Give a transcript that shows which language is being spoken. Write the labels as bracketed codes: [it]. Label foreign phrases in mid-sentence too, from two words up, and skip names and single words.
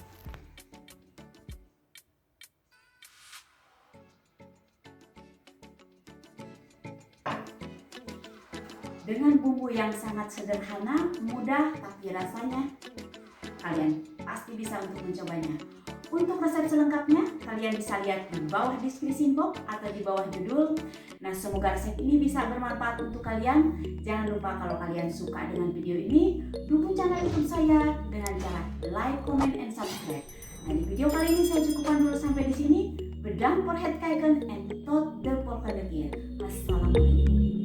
[id] Dengan bumbu yang sangat sederhana, mudah, tapi rasanya kalian pasti bisa untuk mencobanya. Untuk resep selengkapnya, kalian bisa lihat di bawah deskripsi box atau di bawah judul. Nah, semoga resep ini bisa bermanfaat untuk kalian. Jangan lupa kalau kalian suka dengan video ini, dukung channel YouTube saya dengan cara [en] like, comment, and subscribe. [id] Nah, di video kali ini saya cukupkan dulu sampai di sini. [nl] Bedankt voor het kijken en tot de volgende keer. [id] Assalamualaikum.